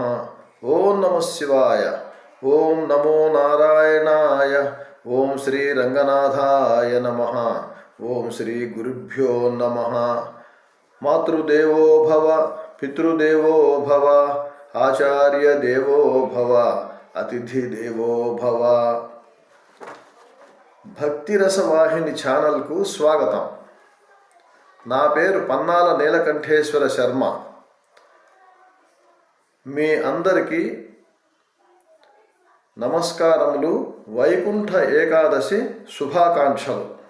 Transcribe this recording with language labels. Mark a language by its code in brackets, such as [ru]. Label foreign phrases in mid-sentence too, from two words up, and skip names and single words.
[sa] ओम नमः शिवाय। ओम नमो नारायणाय। ओम श्री रंगनाथाय नमः। ओम श्री गुरुभ्यो नमः। मातृदेवो भव, पितृदेवो भव, आचार्य देवो भव, अतिथि देवो भव। [te] భక్తి రసవాహిని ఛానల్కు స్వాగతం. నా పేరు పన్నాల నీలకంఠేశ్వర శర్మ. మీ అందరికీ నమస్కారములు. వైకుంఠ ఏకాదశి శుభాకాంక్షలు.